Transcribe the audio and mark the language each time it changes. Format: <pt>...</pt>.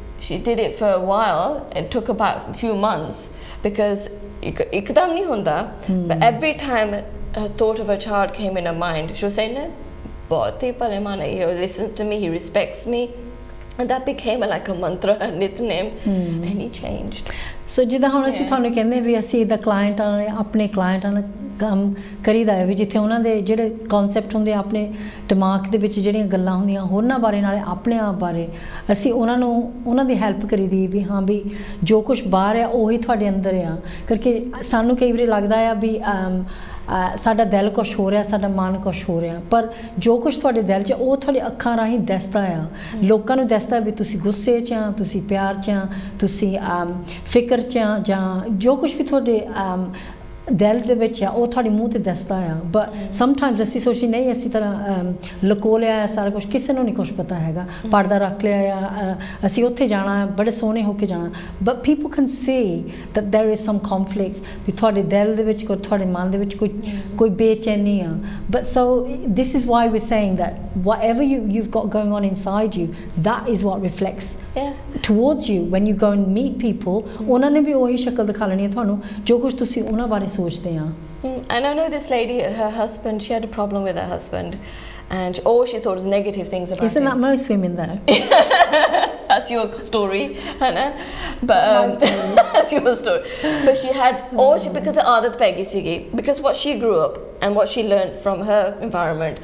<en>She did it for a while. It took about a few months, because</en> <pa>ikdam nahi hunda,</pa> <en>but every time a thought of a child came in her mind, she would say, no,</en> <pa>bahut hi pareman hai,</pa> <en>he listens to me, he respects me. And that became like a mantra, a nickname, and he changed.</en> <pa>So ਜਿੱਦਾਂ ਹੁਣ ਅਸੀਂ ਤੁਹਾਨੂੰ ਕਹਿੰਦੇ ਵੀ ਅਸੀਂ ਦਾ ਕਲਾਇੰਟਾਂ ਨਾਲ ਆਪਣੇ ਕਲਾਇੰਟਾਂ ਨਾਲ ਕੰਮ ਕਰੀਦਾ ਹੈ, ਵੀ ਜਿੱਥੇ ਉਹਨਾਂ ਦੇ ਜਿਹੜੇ ਕਨਸੈਪਟ ਹੁੰਦੇ ਆਪਣੇ ਦਿਮਾਗ ਦੇ ਵਿੱਚ ਜਿਹੜੀਆਂ ਗੱਲਾਂ ਹੁੰਦੀਆਂ ਹੋਰਨਾਂ ਬਾਰੇ ਨਾਲੇ ਆਪਣੇ ਆਪ ਬਾਰੇ, ਅਸੀਂ ਉਹਨਾਂ ਦੀ ਹੈਲਪ ਕਰੀਦੀ ਵੀ ਹਾਂ ਵੀ ਜੋ ਕੁਝ ਬਾਹਰ ਆ ਉਹੀ ਤੁਹਾਡੇ ਅੰਦਰ ਆ, ਕਰਕੇ ਸਾਨੂੰ ਕਈ ਵਾਰੀ ਲੱਗਦਾ ਆ ਵੀ ਸਾਡਾ ਦਿਲ ਕੁਛ ਹੋ ਰਿਹਾ, ਸਾਡਾ ਮਨ ਕੁਛ ਹੋ ਰਿਹਾ, ਪਰ ਜੋ ਕੁਛ ਤੁਹਾਡੇ ਦਿਲ 'ਚ ਉਹ ਤੁਹਾਡੇ ਅੱਖਾਂ ਰਾਹੀਂ ਦਿਸਦਾ ਆ, ਲੋਕਾਂ ਨੂੰ ਦਿਸਦਾ ਵੀ ਤੁਸੀਂ ਗੁੱਸੇ 'ਚ ਆ, ਤੁਸੀਂ ਪਿਆਰ 'ਚ ਆ, ਤੁਸੀਂ ਫਿਕਰ 'ਚ ਆ, ਜਾਂ ਜੋ ਕੁਛ ਵੀ ਤੁਹਾਡੇ ਦਿਲ ਦੇ ਵਿੱਚ ਆ ਉਹ ਤੁਹਾਡੇ ਮੂੰਹ 'ਤੇ ਦਿਸਦਾ ਆ।</pa> <en>but sometimes</en> <pa>ਅਸੀਂ ਸੋਚੀ ਨਹੀਂ, ਅਸੀਂ ਤਰ੍ਹਾਂ ਲੁਕੋ ਲਿਆ ਸਾਰਾ ਕੁਛ, ਕਿਸੇ ਨੂੰ ਨਹੀਂ ਕੁਛ ਪਤਾ ਹੈਗਾ, ਪਰਦਾ ਰੱਖ ਲਿਆ ਆ, ਅਸੀਂ ਉੱਥੇ ਜਾਣਾ, ਬੜੇ ਸੋਹਣੇ ਹੋ ਕੇ ਜਾਣਾ,</pa> <en>but people can see that there is some conflict,</en> <pa>ਵੀ ਤੁਹਾਡੇ ਦਿਲ ਦੇ ਵਿੱਚ ਤੁਹਾਡੇ ਮਨ ਦੇ ਵਿੱਚ ਕੋਈ ਬੇਚੈਨੀ ਆ।</pa> <en>But so this is why we saying that whatever you've got going on inside you, that is what reflects towards you when you go and meet people.</en> <pa>ਉਹਨਾਂ ਨੇ ਵੀ ਉਹੀ ਸ਼ਕਲ ਦਿਖਾ ਲੈਣੀ ਹੈ ਤੁਹਾਨੂੰ ਜੋ ਕੁਝ ਤੁਸੀਂ ਉਹਨਾਂ ਬਾਰੇ ਸੋਚਦੇ ਆ।</pa> <en>And I know this lady, her husband, she had a problem with her husband, and all she thought was negative things about him. Isn't that most women though? That's your story, Hannah. But that's your story. But she had because of</en> <pa>aadat pegi sigi,</pa> <en>because what she grew up and what she learned from her environment.</en>